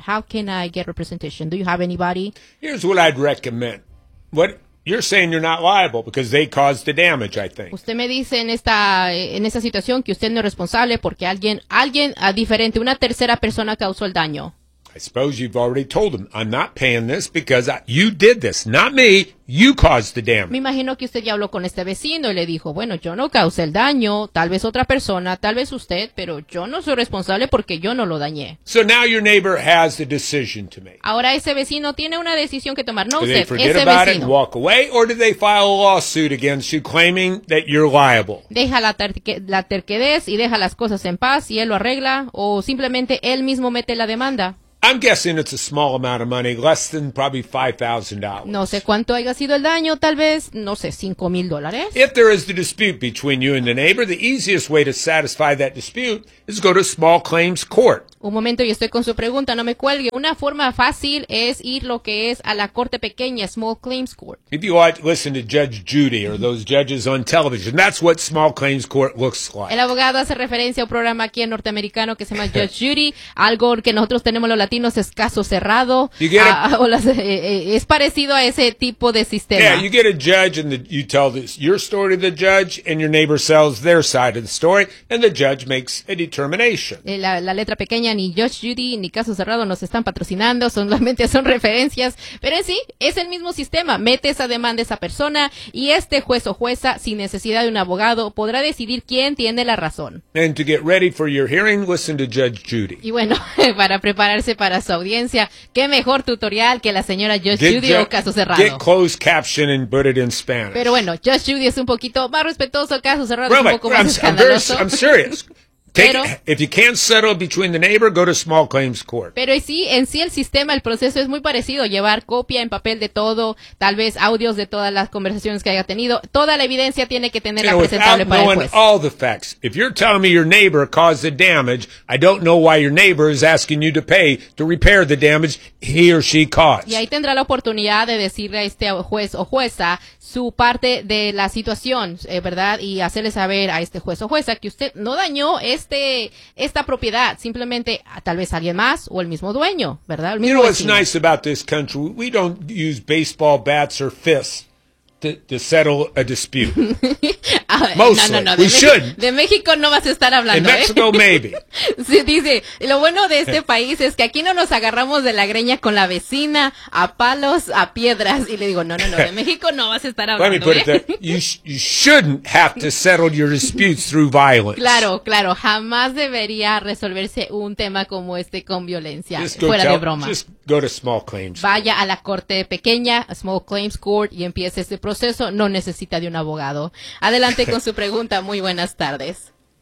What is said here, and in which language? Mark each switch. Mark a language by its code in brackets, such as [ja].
[en] How can I get representation? Do you have anybody? Here's what I'd recommend. What? You're saying you're not liable because they caused the damage, I think. [es] Usted me dice en esta situación que usted no es responsable porque alguien diferente, una tercera persona causó el daño. [en] I suppose you've already told them, I'm not paying this because you did this, not me, you caused the damage. [es] Me imagino que usted ya habló con este vecino y le dijo, bueno, yo no causé el daño, tal vez otra persona, tal vez usted, pero yo no soy responsable porque yo no lo dañé. [en] So now your neighbor has the decision to make. [es] Ahora ese vecino tiene una decisión que tomar, no usted, ese vecino. [en] Do they forget about it and walk away, or do they file a lawsuit against you claiming that you're liable? [es] Deja la terquedad y deja las cosas en paz y él lo arregla, o simplemente él mismo mete la demanda. [en] I'm guessing it's a small amount of money, less than probably $5,000. [es] No sé cuánto haya sido el daño, tal vez, no sé, $5,000. [en] If there is the dispute between you and the neighbor, the easiest way to satisfy that dispute is go to small claims court. [es] Un momento, yo estoy con su pregunta, no me cuelgue. Una forma fácil es ir lo que es a la corte pequeña, small claims court. [en] If you listen to Judge Judy or those judges on television, that's what small claims court looks like. [es] El abogado hace referencia a un programa aquí en norteamericano que se llama Judge Judy, algo que nosotros tenemos los latinos es caso cerrado. Es parecido a ese tipo de sistema. [en] Yeah, you get a judge and you tell your story to the judge and your neighbor sells their side of the story and the judge makes a determination. [es] La letra pequeña ni Judge Judy ni Caso Cerrado nos están patrocinando, solamente son referencias, pero en sí, es el mismo sistema, mete esa demanda a esa persona y este juez o jueza, sin necesidad de un abogado, podrá decidir quién tiene la razón. [en] And to get ready for your hearing, listen to Judge Judy. [es] Y bueno, para prepararse para su audiencia, qué mejor tutorial que la señora Judge Judy o Caso Cerrado. [en] Get closed caption and put it in Spanish. [es] Pero bueno, Judge Judy es un poquito más respetuoso, Caso Cerrado [en] really, [es] un poco más escandaloso. [en] I'm serious. If you can't settle between the neighbor, go to small claims court. [es] Pero sí, en sí el sistema, el proceso es muy parecido. Llevar copia en papel de todo, tal vez audios de todas las conversaciones que haya tenido. Toda la evidencia tiene que tenerla presentable para el juez. [en] Without knowing all the facts, if you're telling me your neighbor caused the damage, I don't know why your neighbor is asking you to pay to repair the damage he or she caused. [es] Y ahí tendrá la oportunidad de decirle a este juez o jueza su parte de la situación, ¿verdad? Y hacerle saber a este juez o jueza que usted no dañó esta propiedad, simplemente tal vez alguien más o el mismo dueño, ¿verdad? El mismo vecino. [en] You know what's nice about this country? We don't use baseball bats or fists to settle a dispute. Mostly. [es] No, no, no. [en] We should. [es] De México no vas a estar hablando. [en] In Mexico, maybe. [es] Sí, dice, lo bueno de este país es que aquí no nos agarramos de la greña con la vecina, a palos, a piedras. Y le digo, no, no, no, de México no vas a estar hablando. [en] Let me put it there. You shouldn't have to settle your disputes through violence. [es] Claro, claro. Jamás debería resolverse un tema como este con violencia. Fuera de broma. [en] Just go to small claims. [es] Vaya a la corte pequeña, a small claims court, y empiece este proceso. No necesita de un abogado. Adelante con su pregunta. Muy buenas tardes.